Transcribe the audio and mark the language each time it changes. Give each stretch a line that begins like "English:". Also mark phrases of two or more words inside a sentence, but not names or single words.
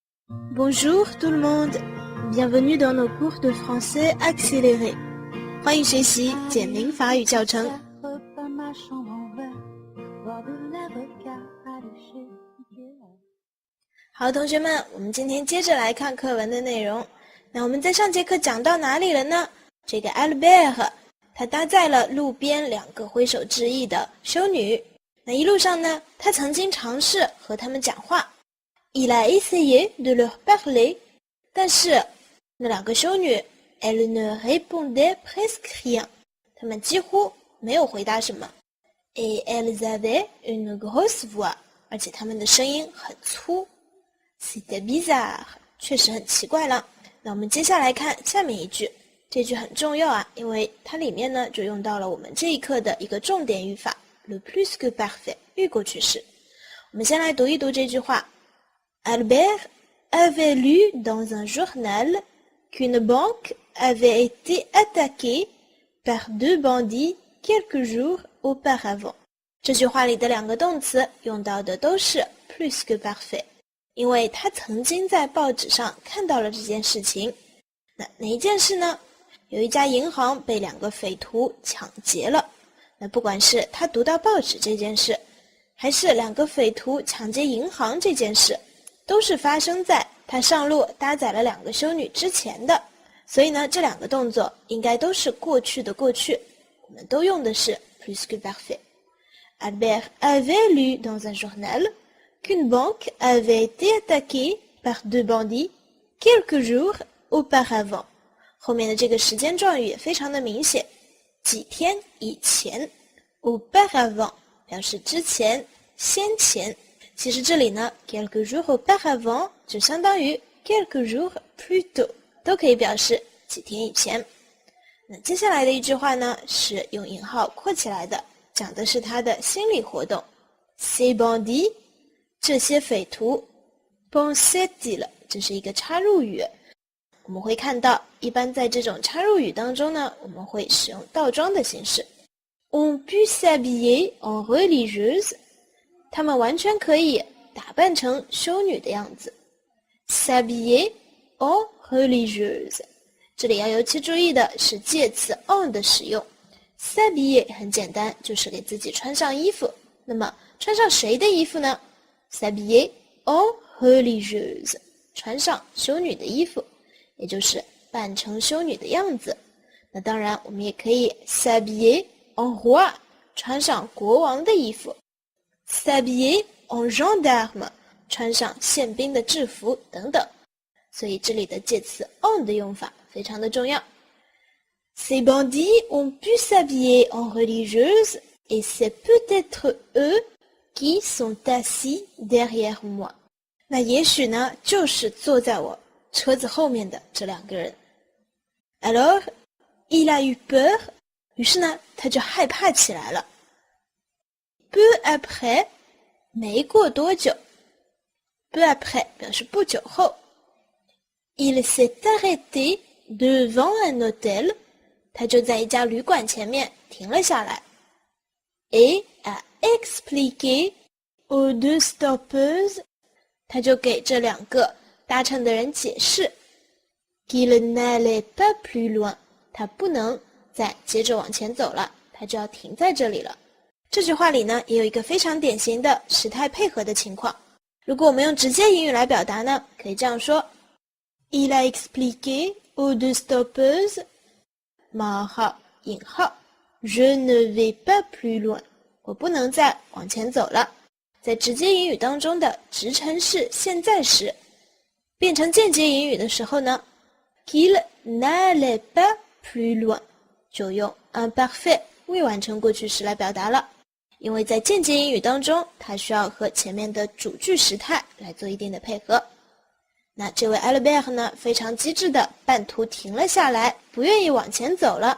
French: Bonjour tout le monde, bienvenue dans nos cours de français accéléré.
Chinese: 欢迎学习简明法语教程。好，同学们，我们今天接着来看课文的内容。那我们在上节课讲到哪里了呢？这个 Albert 他搭载了路边两个挥手致意的修女。那一路上呢，他曾经尝试和他们讲话。
French: Il a essayé de leur parler，
Chinese: 但是那两个修女
French: elles ne répondaient presque rien，
Chinese: 她们几乎没有回答什么。
French: Et elles avaient une grosse voix，
Chinese: 而且她们的声音很粗。
French: C'était bizarre，
Chinese: 确实很奇怪了。那我们接下来看下面一句，这句很重要啊，因为它里面呢就用到了我们这一课的一个重点语法
French: le plus que parfait，
Chinese: 预过去式。我们先来读一读这句话。
French: Albert avait lu dans un journal qu'une banque avait été attaquée par deux bandits quelques jours auparavant.
Chinese: 这句话里的两个动词用到的都是
French: plus que parfait，
Chinese: 因为他曾经在报纸上看到了这件事情。哪一件事呢？有一家银行被两个匪徒抢劫了。那不管是他读到报纸这件事，还是两个匪徒抢劫银行这件事，都是发生在他上路搭载了两个修女之前的，所以呢，这两个动作应该都是过去的过去，我们都用的是
French: plus que parfait。 Albert avait lu dans un journal qu'une banque avait été attaquée par deux bandits quelques jours auparavant。
Chinese: 后面的这个时间状语也非常的明显，几天以前 auparavant 表示之前先前。其实这里呢
French: quelques jours auparavant
Chinese: 就相当于
French: quelques jours plus tôt，
Chinese: 都可以表示几天以前。那接下来的一句话呢是用引号括起来的，讲的是他的心理活动。
French: Ces bandits，
Chinese: 这些匪徒
French: pensait-il，
Chinese: 这是一个插入语。我们会看到一般在这种插入语当中呢，我们会使用倒装的形式。
French: On peut s'habiller en religieuse，
Chinese: 他们完全可以打扮成修女的样子。
French: S'habiller en religieuse，
Chinese: 这里要尤其注意的是介词 en 的使用。 S'habiller 很简单，就是给自己穿上衣服。那么穿上谁的衣服呢？
French: S'habiller en religieuse，
Chinese: 穿上修女的衣服，也就是扮成修女的样子。那当然我们也可以
French: s'habiller en roi，
Chinese: 穿上国王的衣服。
French: S'habiller en gendarme，
Chinese: 穿上宪兵的制服等等。所以这里的介词 en 的用法非常的重要。
French: Ces bandits ont pu s'habiller en religieuse et c'est peut-être eux qui sont assis derrière moi。
Chinese: 那也许呢就是坐在我车子后面的这两个人。
French: Alors il a eu peur，
Chinese: 于是呢他就害怕起来了。
French: peu après，
Chinese: 没过多久。
French: peu après
Chinese: 表示不久后。
French: Il s'est arrêté devant un hôtel，
Chinese: 他就在一家旅馆前面停了下来。
French: Et a expliqué aux deux stoppeuses，
Chinese: 他就给这两个搭乘的人解释
French: qu'il n'allait pas plus loin，
Chinese: 他不能再接着往前走了，他就要停在这里了。这句话里呢也有一个非常典型的时态配合的情况。如果我们用直接引语来表达呢，可以这样说
French: Il a expliqué aux deux stoppeuses，
Chinese: 冒号引号
French: Je ne vais pas plus loin，
Chinese: 我不能再往前走了。在直接引语当中的直陈式现在时，变成间接引语的时候呢
French: qu'il n'allait pas plus loin，
Chinese: 就用 imparfait 未完成过去时来表达了。因为在间接引语当中，它需要和前面的主句时态来做一定的配合。那这位 Albert 呢，非常机智的半途停了下来，不愿意往前走了。